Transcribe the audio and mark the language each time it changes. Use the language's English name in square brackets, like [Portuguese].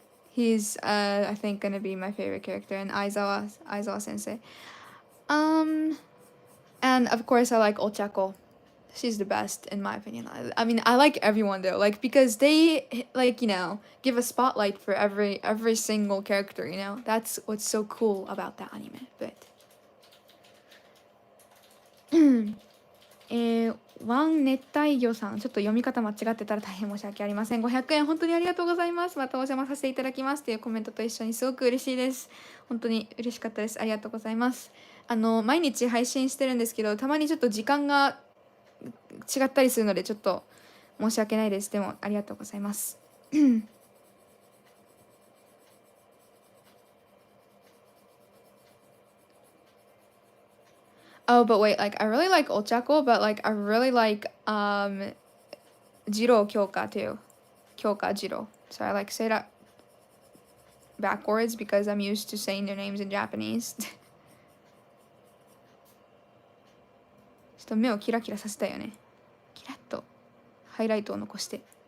[English] He's I think gonna be my favorite character, and Aizawa sensei. And of course I like Ochako. she's the best in my opinion. I mean, I like everyone though, like because they like give a spotlight for every single character. That's what's so cool about that anime. [Japanese] But ワン熱帯魚さん、ちょっと読み方間違ってたら大変申し訳ありません。 500円本当にありがとうございます。またお邪魔させていただきますっていうコメントと一緒にすごく嬉しいです。本当に嬉しかったです。ありがとうございます。毎日配信してるんですけど、たまにちょっと時間が違ったりするのでちょっと申し訳ないです。でもありがとうございます。 [English] Oh, but wait, like I really like Ochako, but like I really like Jiro Kyoka too. Kyoka Jiro. So I like say that backwards because I'm used to saying their names in Japanese. [Japanese] ちょっと目をキラキラさせたいよね。キラッとハイライトを残して。